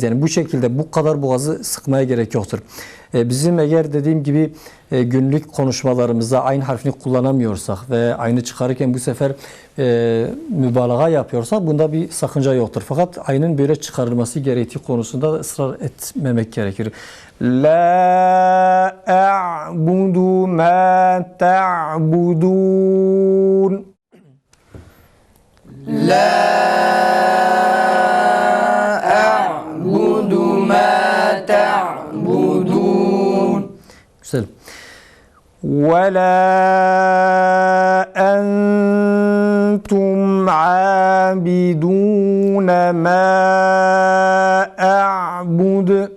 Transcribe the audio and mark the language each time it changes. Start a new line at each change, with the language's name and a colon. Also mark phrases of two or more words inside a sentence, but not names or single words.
Turkish: Yani bu şekilde bu kadar boğazı sıkmaya gerek yoktur. Bizim eğer dediğim gibi günlük konuşmalarımızda aynı harfini kullanamıyorsak ve aynı çıkarırken bu sefer mübalağa yapıyorsak bunda bir sakınca yoktur. Fakat aynın böyle çıkarılması gerektiği konusunda ısrar etmemek gerekir.
Arabic: لا أعبد ما تعبدون. لا أعبد ما تعبدون Güzel. وَلَا أَنْتُمْ عَابِدُونَ مَا أَعْبُدُ